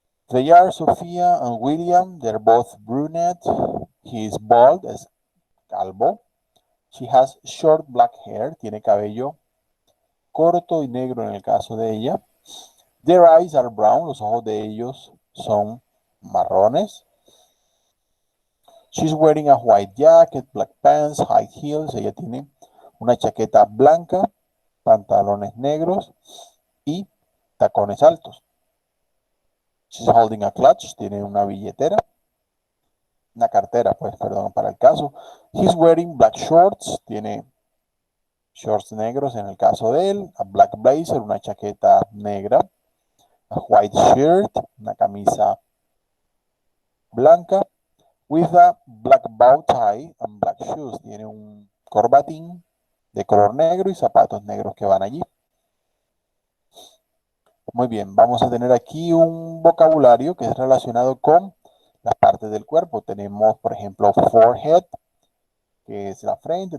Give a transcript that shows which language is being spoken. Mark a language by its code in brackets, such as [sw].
[en] They are Sophia and William, they're both brunette. He is bald, [es] es calvo. [en] She has short black hair, [es] tiene cabello corto y negro en el caso de ella. [en] Their eyes are brown, [es] los ojos de ellos son marrones. [en] She's wearing a white jacket, black pants, high heels. [es] Ella tiene una chaqueta blanca, pantalones negros y tacones altos. [en] She's holding a clutch, [es] tiene una billetera, una cartera, pues, perdón, para el caso. [en] He's wearing black shorts, [es] tiene shorts negros en el caso de él. [en] A black blazer, [es] una chaqueta negra. [en] A white shirt, [es] una camisa blanca. [en] With a black bow tie and black shoes. [es] Tiene un corbatín de color negro y zapatos negros que van allí. Muy bien, vamos a tener aquí un vocabulario que es relacionado con las partes del cuerpo. Tenemos, por ejemplo, forehead, que es la frente.